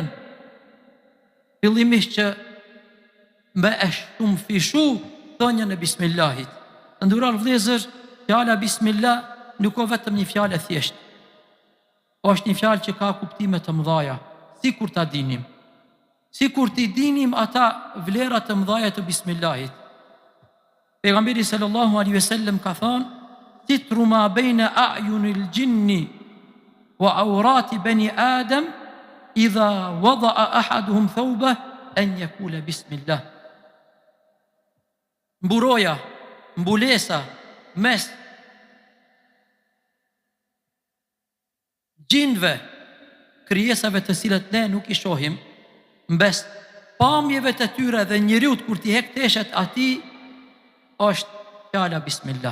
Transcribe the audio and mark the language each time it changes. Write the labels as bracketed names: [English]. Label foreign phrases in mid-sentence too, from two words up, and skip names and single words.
[Albanian] Fillimisht që me e shumë fishu thënjën e Bismillahit. Të nderuar vëllezër, fjala Bismillah nuk o vetëm një fjalë e thjeshtë. Është një fjalë që ka kuptime të mëdhaja, sikur ta dinim. Sikur t'i dinim ata vlerat të mëdhaja të Bismillahit. [Arabic] Pejgamberi صلى الله عليه وسلم [Albanian] ka thënë: [Arabic] "ستر ما بين أعين الجن وعورات بني آدم إذا وضع أحدهم ثوبه أن يقول بسم الله." [Albanian] Mburoja, mbulesa mes gjinve, krijesave të cilat ne nuk i shohim, mbes pamjeve të tyre dhe njeriut kur t'i hek teshet ati, është fjala Bismillah.